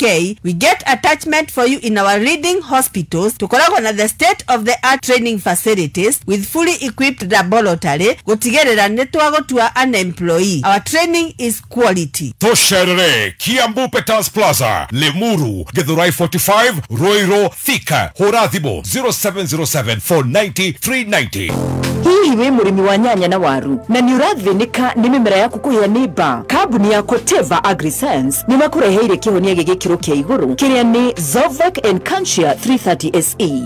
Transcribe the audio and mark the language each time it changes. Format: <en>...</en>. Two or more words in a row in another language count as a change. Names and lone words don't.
<en>We get attachment for you in our leading hospitals.</en> <ki>Tukoragwo na</ki> <en>the state of the art training facilities with fully equipped laboratory</en> <ki>gũtigĩrĩra nĩ twagũtua</ki> <en>an employee. Our training is quality.</en> <ki>Tosherere Kiambu Petals Plaza, Lemuru, Githurai 45, Roiro, Thika, Horathibo 0707-490-390. Hihi we mũrĩmi wa nyanya na waru na nĩ ũrathĩnĩka nĩ mĩmera yaku kũhĩa nĩ mbaa, kambuni ya Corteva Agrisense nĩ makũreheire kĩhonia gĩkĩro kĩa igũrũ kĩrĩa nĩ Zovec Encancia 330 SE.</ki>